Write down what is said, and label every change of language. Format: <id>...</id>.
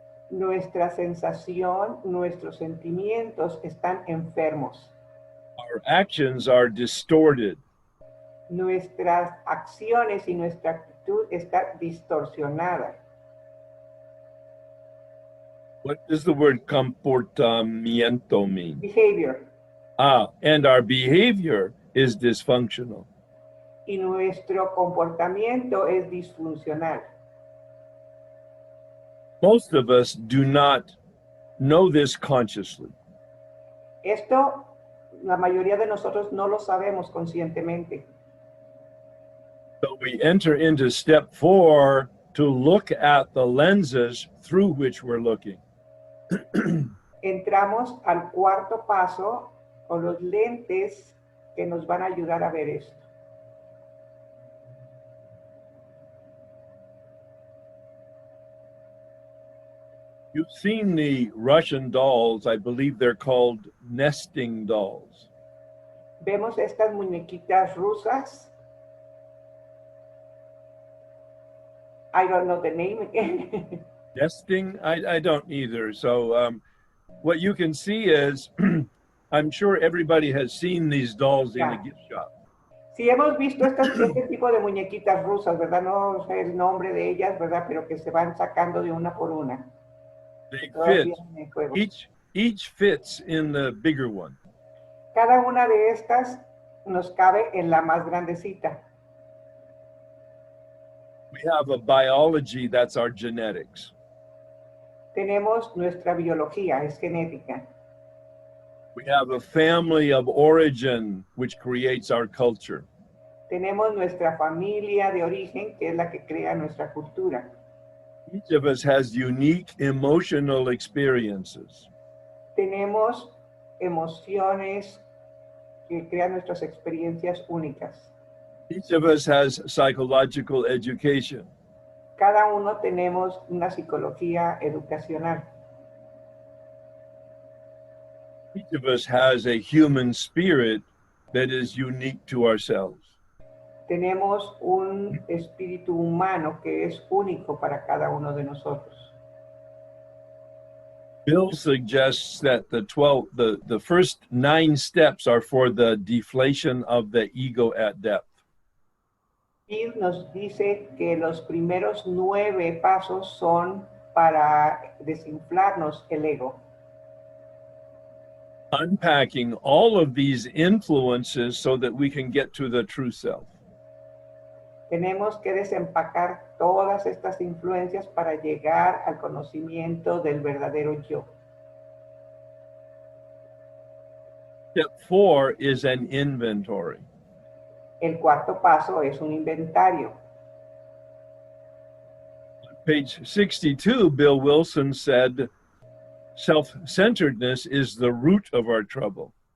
<es>Nuestra sensación, nuestros sentimientos están enfermos.</es> <en>Our actions are distorted.</en> <es>Nuestras acciones y nuestra actitud está distorsionada.</es> <en>What does the word comportamiento mean? Behavior. And our behavior is dysfunctional.</en> <es>Y nuestro comportamiento es disfuncional.</es> <en>Most of us do not know this consciously.</en> <es>Esto, la mayoría de nosotros no lo sabemos conscientemente.</es> <en>So we enter into step 4 to look at the lenses through which we're looking.</en> <es>Entramos al cuarto paso con los lentes que nos van a ayudar a ver esto.</es> <en>You've seen the Russian dolls. I believe they're called nesting dolls.</en> <es>Vemos estas muñequitas rusas.</es> <en>I don't know the name again. Nesting? I don't either. So what you can see is, I'm sure everybody has seen these dolls in a gift shop.</en> <es>Sí, hemos visto este tipo de muñequitas rusas, ¿verdad? No sé el nombre de ellas, ¿verdad? Pero que se van sacando de una por una.</es> <en>They fit. Each fits in the bigger one.</en> <es>Cada una de estas nos cabe en la más grandecita.</es> <en>We have a biology, that's our genetics.</en> <es>Tenemos nuestra biología, es genética.</es> <en>We have a family of origin, which creates our culture.</en> <es>Tenemos nuestra familia de origen, que es la que crea nuestra cultura.</es> <en>Each of us has unique emotional experiences.</en> <es>Tenemos emociones que crean nuestras experiencias únicas.</es> <en>Each of us has psychological education.</en> <es>Cada uno tenemos una psicología educacional.</es> <en>Each of us has a human spirit that is unique to ourselves.</en> <es>Tenemos un espíritu humano que es único para cada uno de nosotros.</es> <en>Bill suggests that the first 9 steps are for the deflation of the ego at depth.</en> <es>Bill nos dice que los primeros 9 pasos son para desinflarnos el ego.</es> <en>Unpacking all of these influences so that we can get to the true self.</en> <es>Tenemos que desempacar todas estas influencias para llegar al conocimiento del verdadero yo.</es> <en>Step 4 is an inventory.</en> <es>El cuarto paso es un inventario.</es> <en>Page 62, Bill Wilson said, self-centeredness is the root of our trouble.</en>